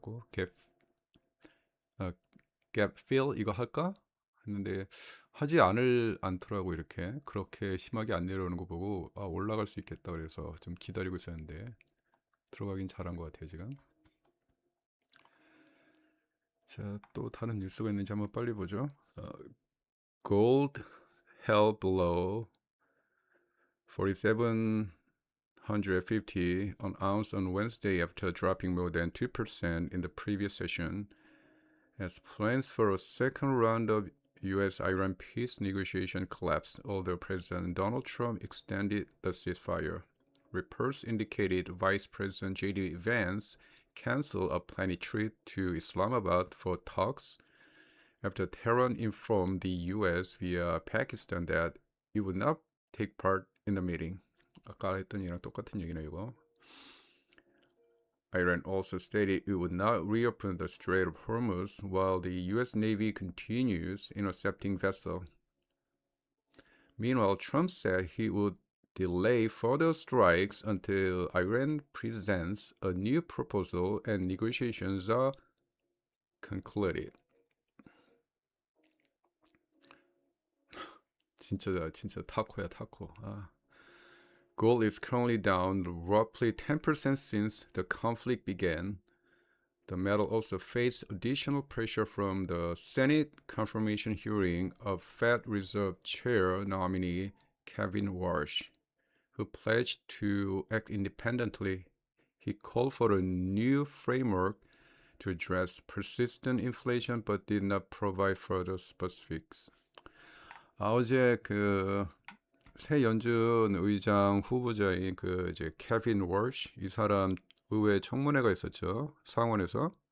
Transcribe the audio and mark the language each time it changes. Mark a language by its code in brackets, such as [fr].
[ko] 그래갖고 아, 갭 fill 이거 할까 했는데 하지 않더라고. 이렇게 그렇게 심하게 안 내려오는 거 보고 아 올라갈 수 있겠다 그래서 좀 기다리고 있었는데 들어가긴 잘한 것 같아요 지금. 자, 또 다른 뉴스가 있는지 한번 빨리 보죠. [en] Gold held below 4750 an ounce on Wednesday after dropping more than 2% in the previous session as plans for a second round of U.S.-Iran peace negotiation collapsed, although President Donald Trump extended the ceasefire. Reports indicated Vice President J.D. Vance canceled a planned trip to Islamabad for talks after Tehran informed the U.S. via Pakistan that it would not take part in the meeting. [ko] 아까 했던 얘기랑 똑같은 얘기네 이거. [en] Iran also stated it would not reopen the Strait of Hormuz while the U.S. Navy continues intercepting vessels. Meanwhile, Trump said he would delay further strikes until Iran presents a new proposal and negotiations are concluded. [ko] 진짜 타코야 타코. [en] Gold is currently down roughly 10% since the conflict began. The metal also faced additional pressure from the Senate confirmation hearing of Fed Reserve Chair nominee Kevin Warsh, who pledged to act independently. He called for a new framework to address persistent inflation but did not provide further specifics. [ko] 어제 새 연준 의장 후보자인 이제 케빈 월시 이 사람 의회 청문회가 있었죠. 상원에서.